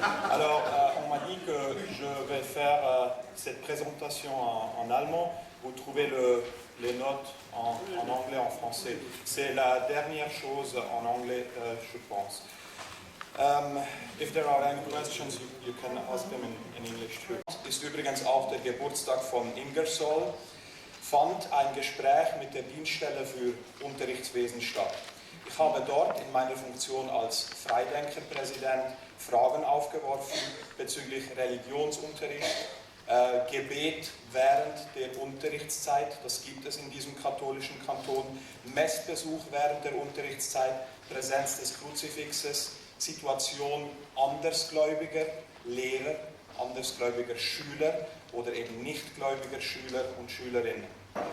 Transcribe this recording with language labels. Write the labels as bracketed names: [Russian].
[French] Alors, on m'a dit que je vais faire cette présentation en allemand. Vous trouvez les notes en anglais, en français. C'est la dernière chose en anglais, je pense. [English] If there are any questions, you can ask them in English too. [German] Ist übrigens auch der Geburtstag von Ingersoll. Fand ein Gespräch mit der Dienststelle für Unterrichtswesen statt. Ich habe dort in meiner Funktion als Freidenkerpräsident Fragen aufgeworfen bezüglich Religionsunterricht, Gebet während der Unterrichtszeit, das gibt es in diesem katholischen Kanton, Messbesuch während der Unterrichtszeit, Präsenz des Kruzifixes, Situation andersgläubiger Lehrer, andersgläubiger Schüler oder eben nichtgläubiger Schüler und Schülerinnen.